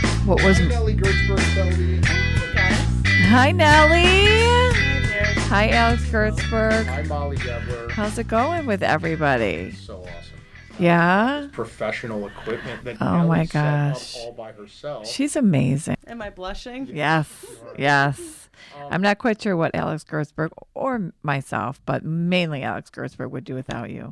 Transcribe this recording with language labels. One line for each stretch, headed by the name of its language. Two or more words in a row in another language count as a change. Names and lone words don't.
English: What was? Hi, Nellie Gertzberg-Selby. Hi, Nellie. Hi, Derek. Hi, Alex Gertzberg. Hi, Molly Dever. How's it going with everybody? So awesome. Yeah. Professional equipment that Oh my Nellie set up gosh. all by herself. She's amazing. Am I blushing? Yes. Yes. I'm not quite sure what Alex Gertzberg or myself, but mainly Alex Gertzberg would do without you.